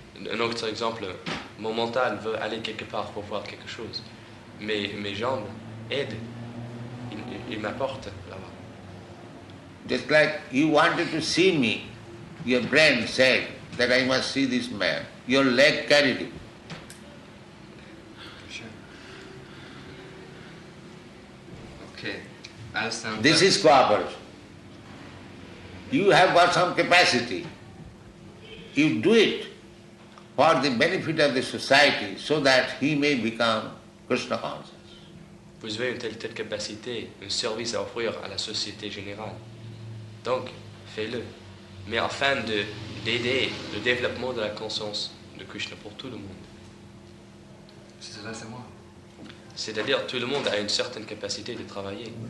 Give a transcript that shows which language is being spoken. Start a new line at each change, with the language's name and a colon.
French: Un autre exemple, mon mental veut aller quelque part pour voir quelque chose. Mes jambes aident, ils m'apportent là-bas.
English: Just like you wanted to see me, your brain said that I must see this man. Your leg carried him. Sure. Okay, I understand. This is cooperation. You have got some capacity. You do it for the benefit of the society so that he may become Krishna conscious.
French: Vous avez une telle capacité, un service à offrir à la société générale. Donc, fais-le. Mais afin d'aider le développement de la conscience de Krishna pour tout le monde. C'est moi. C'est-à-dire, tout le monde a une certaine capacité de travailler.